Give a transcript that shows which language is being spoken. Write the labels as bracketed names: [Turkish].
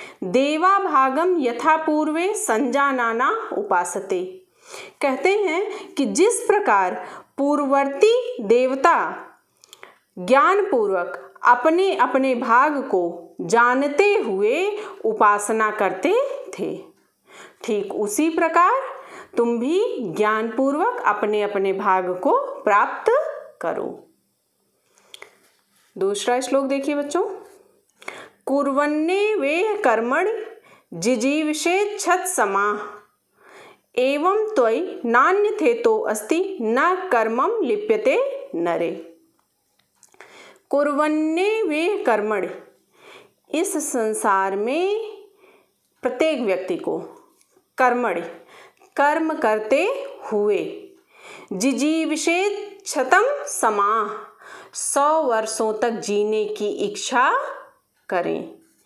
[Sanskrit] देवा भागम यथा पूर्वे संजानाना उपासते, [Hindi] कहते हैं कि जिस प्रकार पूर्ववर्ती देवता ज्ञान पूर्वक अपने अपने भाग को जानते हुए उपासना करते थे, ठीक उसी प्रकार तुम भी ज्ञान पूर्वक अपने अपने भाग को प्राप्त करो। दूसरा श्लोक देखिए बच्चों। [Sanskrit] कुर्वन्ने वे कर्मणि जिजीविषेच्छत् समाः एवं त्वयि नान्यथेतो अस्ति न कर्मं लिप्यते नरे। [Hindi] कुर्वन्ने वे कर्मणि, इस संसार में प्रत्येक व्यक्ति को कर्मणि, कर्म करते हुए, जिजीविषेच्छतं समाः, 100 वर्षों तक जीने की इच्छा करें।